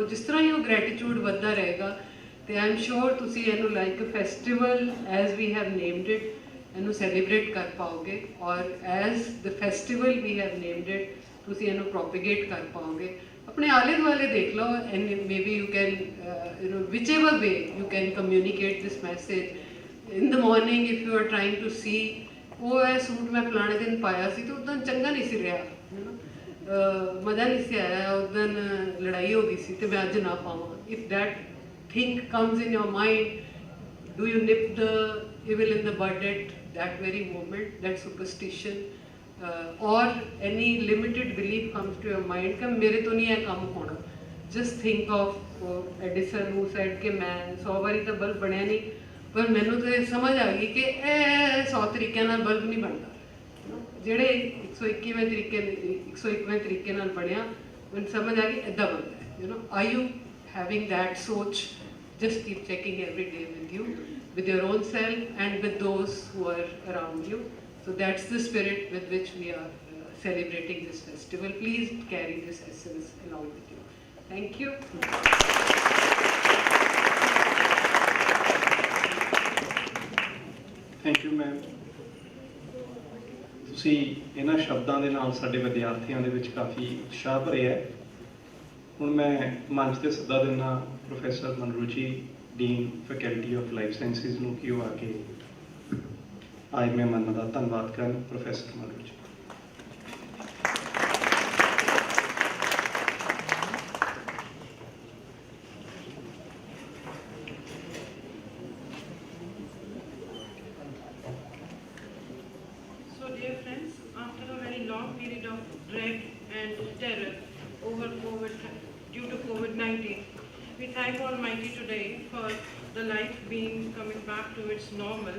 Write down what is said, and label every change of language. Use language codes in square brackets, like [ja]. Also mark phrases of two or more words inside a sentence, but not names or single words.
[pa] ਜਿਸ ਤਰ੍ਹਾਂ ਹੀ ਉਹ ਗ੍ਰੈਟੀਟਿਊਡ ਵੱਧਦਾ ਰਹੇਗਾ ਤੇ [en] I am sure [pa] ਤੁਸੀਂ ਇਹਨੂੰ [en] like a festival as we have named it [pa] ਇਹਨੂੰ ਸੈਲੀਬ੍ਰੇਟ ਕਰ ਪਾਓਗੇ, ਔਰ [en] as the festival we have named it [pa] ਤੁਸੀਂ ਇਹਨੂੰ ਪ੍ਰੋਪੀਗੇਟ ਕਰ ਪਾਓਗੇ। ਆਪਣੇ ਆਲੇ ਦੁਆਲੇ ਦੇਖ ਲਓ, [en] and maybe you can whichever way you can communicate this message. In the morning if you are trying to see [pa] ਉਹ ਇਹ ਸੂਟ ਮੈਂ ਫਲਾਣੇ ਦਿਨ ਪਾਇਆ ਸੀ ਤੇ ਉਦੋਂ ਚੰਗਾ ਨਹੀਂ ਸੀ ਰਿਹਾ, ਮਜ਼ਾ ਨਹੀਂ ਸੀ ਆਇਆ, ਉਦੋਂ ਲੜਾਈ ਹੋ ਗਈ ਸੀ ਤੇ ਮੈਂ ਅੱਜ ਨਾ ਪਾਵਾਂ। [en] If that thing comes in your mind, do you nip the evil in the bud at that very moment, that superstition, or any limited belief comes to your mind [hi] कि मेरे तो नहीं है काम होना। [en] Just think of Edison who said [pa] ਕਿ ਮੈਂ 100 ਬਾਰੀ ਤਾਂ ਬਲਬ ਬਣਾਇਆ ਨਹੀਂ, ਪਰ ਮੈਨੂੰ ਤਾਂ ਸਮਝ ਆ ਗਈ ਕਿ 100 ਤਰੀਕੇ ਨਾਲ ਬਲਬ ਨਹੀਂ ਬਣਦਾ, ਜਿਹੜੇ 121ਵੇਂ ਤਰੀਕੇ ਨਾਲ ਬਣਿਆ ਮੈਨੂੰ ਸਮਝ ਆ ਗਈ ਇੱਦਾਂ ਬਣਦਾ ਹੈ। [en] Are you having that सोच? Just keep checking every day with you, with your own self and with those who are around you. So that's the spirit with which we are celebrating this festival. Please carry this essence along with you. Thank you. thank you ma'am. [pa] ਤੁਸੀਂ ਇਹਨਾਂ ਸ਼ਬਦਾਂ ਦੇ ਨਾਲ ਸਾਡੇ ਵਿਦਿਆਰਥੀਆਂ ਦੇ ਵਿੱਚ ਕਾਫੀ ਉਤਸ਼ਾਹ ਭਰਿਆ ਹੈ। ਹੁਣ ਮੈਂ ਮੰਚ ਤੇ ਸੱਦਾ ਦਿੰਦਾ ਪ੍ਰੋਫੈਸਰ ਮਨਰੂ ਜੀ, [en] dean faculty of life sciences [pa] ਨੂੰ ਕਿ ਉਹ ਆ ਕੇ ਅੱਜ ਮਹਿਮਾਨਾਂ ਦਾ ਧੰਨਵਾਦ ਕਰਨ। ਪ੍ਰੋਫੈਸਰ ਮਨਰੂ ਜੀ। [en] Due to COVID-19, we thank Almighty today for the life being coming back to its normal.